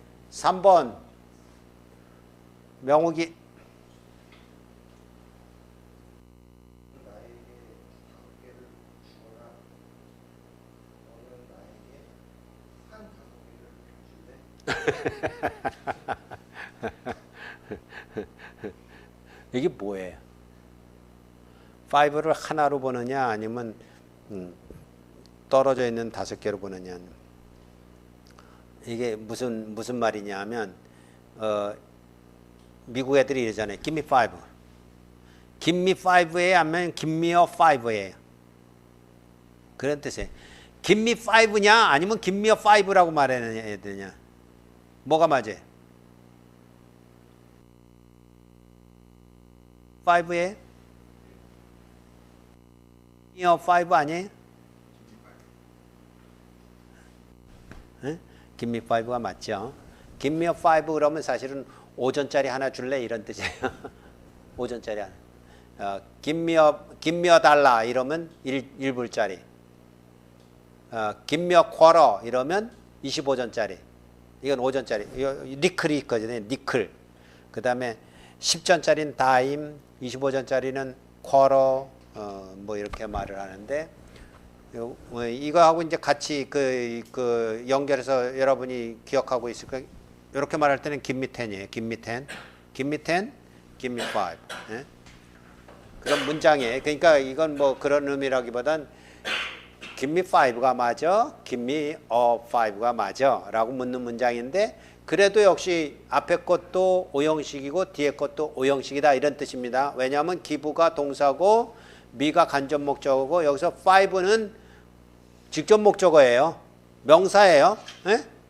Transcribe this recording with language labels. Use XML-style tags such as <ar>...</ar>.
<ko>3번 명욱이 이게 뭐예요? 5를 하나로 보느냐 아니면 떨어져 있는 5개로 보느냐. 이게 무슨 말이냐 하면 미국 애들이 이러잖아요.</ko> <en>Give me 5. Give me 5</en> <ko>에 하면</ko> <en>Give me a 5</en> <ko>예요. 그런 뜻이에요.</ko> <en>Give me 5</en> <ko>냐 아니면</ko> <en>Give me a 5</en> <ko>라고 말해야 되냐. 뭐가 맞아요? 5에</ko> <en>Give me a 5</en> <ko>아니에요? 응?</ko> <en>Give me 5</en> <ko>가 맞죠?</ko> <en>Give me a 5</en> <ko>그러면 사실은 5전짜리 하나 줄래? 이런 뜻이에요. 5전짜리 하나.</ko> <en>Give me a</en> <ko>달러 이러면 1불짜리.</ko> <en>Give me a quarter</en> <ko>이러면 25전짜리. 이건 5전짜리. 니클이 있거든요. 니클. 그 다음에 10전짜리는 다임, 25전짜리는 quarter, 뭐 이렇게 말을 하는데, 이거하고 이제 같이 그 연결해서 여러분이 기억하고 있을 거예요. 이렇게 말할 때는</ko> <en>give me 10</en> <ko>이에요.</ko> <en>give me 10. give me 10, give me 5.</en> <ko>예? 그런 문장이에요. 그러니까 이건 뭐 그런 의미라기보단</ko> <en>give me 5</en> <ko>가 맞아?</ko> <en>give me a 5</en> <ko>가 맞아? 라고 묻는 문장인데 그래도 역시 앞에 것도 오형식이고 뒤에 것도 오형식이다 이런 뜻입니다. 왜냐하면 give가 동사고 me가 간접 목적어고 여기서 5는 직접 목적어예요. 명사예요. 예?</ko>